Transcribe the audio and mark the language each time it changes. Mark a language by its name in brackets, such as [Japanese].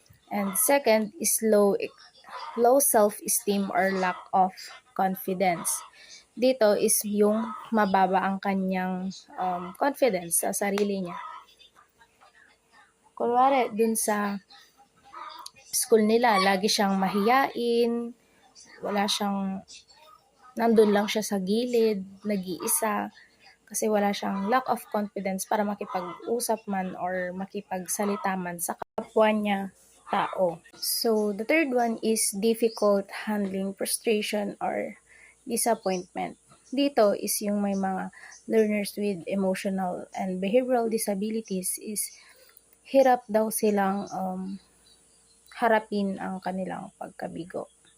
[English] And second is low self-esteem or lack of confidence. [Filipino] Dito is yung mababa ang kanyang confidence sa sarili niya. Kunwari, dun sa school nila, lagi siyang mahiyain, nandun lang siya sa gilid, nag-iisa, kasi wala siyang lack of confidence para makipag-usap man or makipagsalita man sa kapwa niya tao. [English] So, the third one is difficult handling frustration or disappointment. [Filipino] Dito is yung may mga [English] learners with emotional and behavioral disabilities [Filipino] is hirap daw silang harapin ang kanilang pagkabigo.